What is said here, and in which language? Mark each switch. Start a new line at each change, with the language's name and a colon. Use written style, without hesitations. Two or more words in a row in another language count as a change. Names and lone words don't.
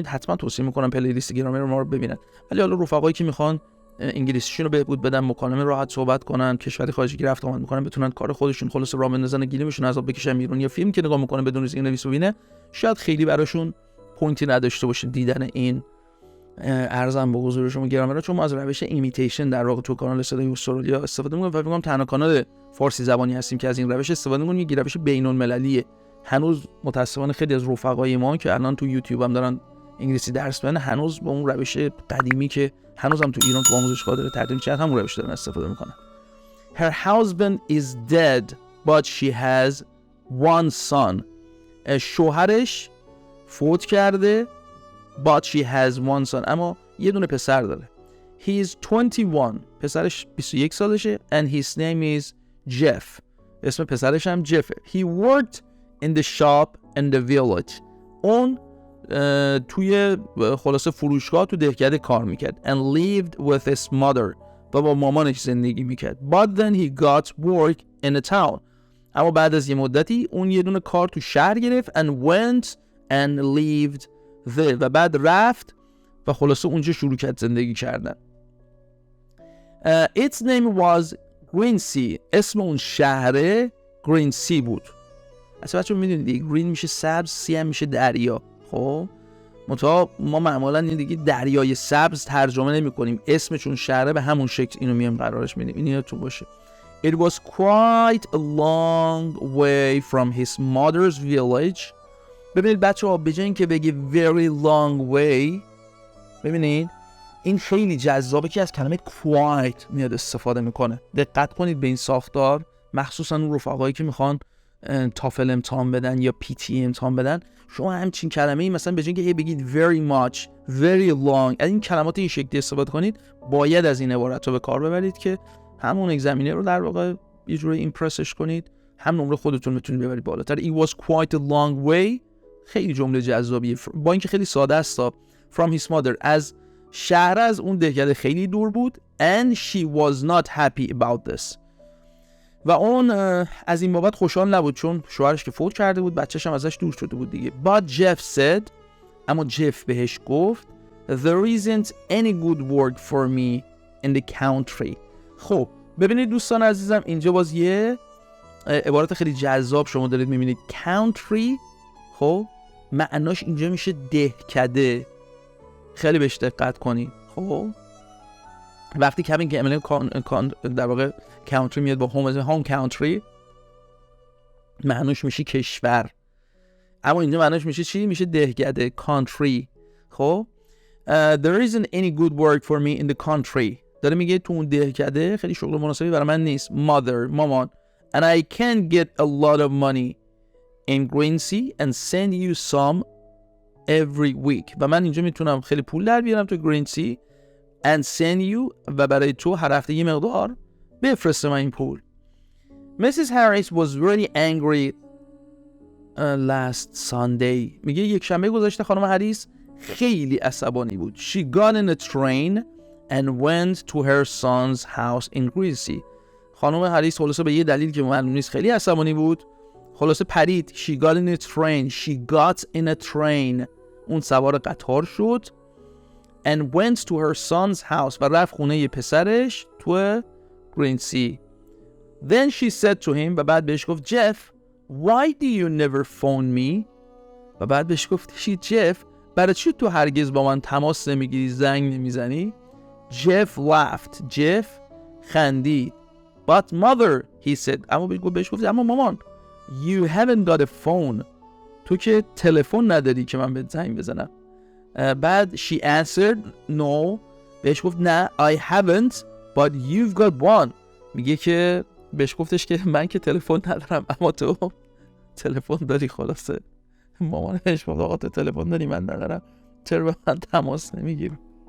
Persian: حتما توصیه میکنم پلیلیست گرامر ما رو ببینن. ولی حالا رفقایی که میخوان انگلیسیشون رو بهبود بدن، مکالمه راحت صحبت کنن، کشوری خارجی که رفت آمد میکنن، بتونن کار خودشون خلاص راه بندازن، گیریمشون عذاب بکشن بیرون، یا فیلم که نگاه میکنن بدون اینکه نویس ببینه شاید خیلی براشون پوینتی نداشته باشه دیدن این ارزم به حضور شما گرامر، چون ما از روش ایمیتیشن در واقع تو کانال صدای استرالیا استفاده میکنیم و فکر کنم تنها کانال فارسی زبانی هستیم که از این روش استفاده میکنیم. یک روش بین‌المللیه. هنوز متاسفانه خیلی از رفقای ما که الان تو یوتیوب هم دارن انگلیسی درس میدن هنوز با اون روش قدیمی که هنوزم تو ایران تو آموزش داره تدریس میشه همون روش دارن استفاده میکنن.
English: Her husband is dead but she has one son.
Persian: شوهرش فوت کرده
English: but she has one son،
Persian: اما یه دونه پسر داره.
English: He is 21.
Persian: پسرش 21 سالشه
English: and his name is Jeff.
Persian: اسم پسرش هم جفه.
English: He worked in the shop in the village.
Persian: اون توی خلاصه فروشگاه تو دهکده کار میکرد.
English: And lived with his mother.
Persian: و با مامانش زندگی میکرد.
English: But then he got work in a town.
Persian: اما بعد از یه مدتی اون یه دونه کار تو شهر گرفت
English: and went and lived there.
Persian: و بعد رفت و خلاصه اونجا شروع کرد زندگی کردن.
English: Its name was Greensea.
Persian: اسم اون شهره Greensea بود. اصلا بچه میدونید گرین میشه سبز، سی هم میشه دریا. خب منتها ما معمولا این دیگه دریای سبز ترجمه نمی کنیم، اسم چون شهره به همون شکل اینو میام قرارش میدیم. این یادتون باشه.
English: It was quite a long way from his mother's village.
Persian: ببینید بچه ها به جای اینکه بگی
English: very long way،
Persian: ببینید این خیلی جذابه که از کلمه quite میاد استفاده میکنه. دقت کنید به این ساختار، مخصوصا اون رفقایی که میخوان تافل امتحان بدن یا PTE امتحان بدن. شما همچین کلمه‌ای مثلا به جای اینکه بگید
English: very much very long
Persian: از این کلمات این شکلی استفاده کنید، باید از این عبارت رو به کار ببرید که همون اگزمینر رو در واقع یه جوری ایمپرسش کنید، هم نمره خودتون میتونید ببرید بالاتر.
English: It was quite a long way.
Persian: خیلی جمله جذابیه با اینکه خیلی ساده است.
English: From his mother.
Persian: از شهر از اون دهکده خیلی دور بود.
English: And she was not happy about this.
Persian: و اون از این بابت خوشحال نبود چون شوهرش که فوت کرده بود، بچه‌ش هم ازش دور شده بود دیگه.
English: But Jeff said،
Persian: اما جف بهش گفت
English: There isn't any good work for me in the country.
Persian: خب ببینید دوستان عزیزم، اینجا باز یه عبارت خیلی جذاب شما دارید میبینید. country خب معناش اینجا میشه دهکده. خیلی بهش دقت کنید. خب وقتی که در واقع country میاد با
English: home country
Persian: معناش میشه کشور، اما اینجا معناش میشه چی؟ میشه دهکده، country.
English: خب there isn't any good work for me in the country.
Persian: داره میگه تو اون دهکده خیلی شغل مناسبی برای من نیست.
English: مامان and I can get a lot of money in Gracie and send you some every week.
Persian: و من اینجا میتونم خیلی پول در بیارم تو Gracie
English: and send you
Persian: و برای تو هر هفته یه مقدار بفرستم این پول.
English: Mrs. Harris was really angry last Sunday.
Persian: میگه یک شنبه گذشته خانم هریس خیلی عصبانی بود.
English: She got in a train and went to her son's house in Gracie.
Persian: خانم هریس خلاصه به یه دلیل که معلوم نیست خیلی عصبانی بود، خلاصه پرید.
English: She got in a train. She got in a train.
Persian: اون سوار قطار شد.
English: And went to her son's house.
Persian: و رفت خونه یه پسرش تو Gracie.
English: Then she said to him.
Persian: و بعد بهش گفت
English: Jeff, why do you never phone me?
Persian: و بعد بهش گفت Jeff, برای چی تو هرگز با من تماس نمیگیری، زنگ نمیزنی؟
English: Jeff laughed. Jeff خندید. But mother, he said.
Persian: اما بهش گفت اما مامان,
English: you haven't got a phone.
Persian: تو که تلفن نداری که من بهت زنگ بزنم.
English: بعد she answered no.
Persian: بهش گفت نه
English: I haven't but you've got one.
Persian: میگه که بهش گفتش که من که تلفن ندارم اما تو تلفن داری. خلاصه مامان بهش گفت آقا تو تلفن داری من ندارم، چرا به من تماس نمیگیری؟